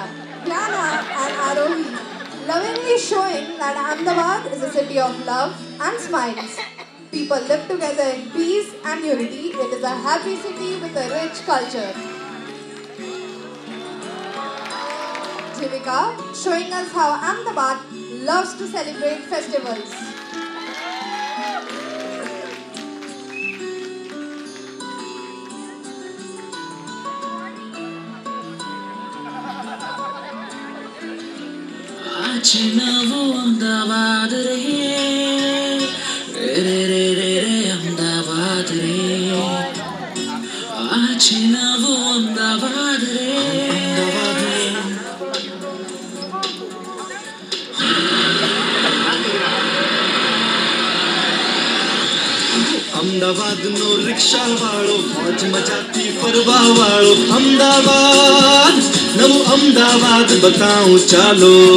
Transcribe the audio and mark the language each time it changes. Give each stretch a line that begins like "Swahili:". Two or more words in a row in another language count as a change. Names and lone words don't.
English: Gyana and Arohi lovingly showing that Ahmedabad is a city of love and smiles. People live together in peace and unity. It is a happy city with a rich culture. Jivika showing us how Ahmedabad loves to celebrate festivals.
Gujarati: આજ ના વો અહમદાબાદ રે રે રે રે રે અહમદાબાદ રે આજ ના વો અહમદાબાદ રે અહમદાબાદ રે અમદાવાદ નો રિક્ષા વાળો મોજ મજાતી ફરવા વાળો અમદાવાદ નવું અમદાવાદ બતાઉં ચાલો